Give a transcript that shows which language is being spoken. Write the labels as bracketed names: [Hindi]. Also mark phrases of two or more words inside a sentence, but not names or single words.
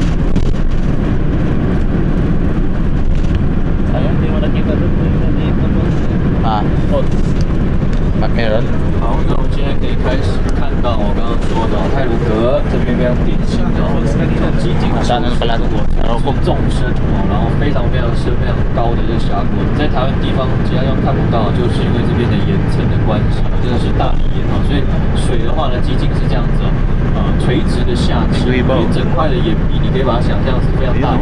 [Filipino] Sayang, di mo nakita doon. Hindi ito doon. meron. [Chinese] 好，那我们现在可以开始看到我刚刚说的泰鲁阁这边非常典型的这种激进的 [Filipino] Saan pala ito? [Chinese] 然后纵深然后非常深、非常高的这个峡谷，在台湾地方其他地方看不到，就是因为这边的岩层的关系，这个是大理岩所以水的话呢，激进是这样子垂直的下去，一整块的岩壁，你可以把它想象是非常大。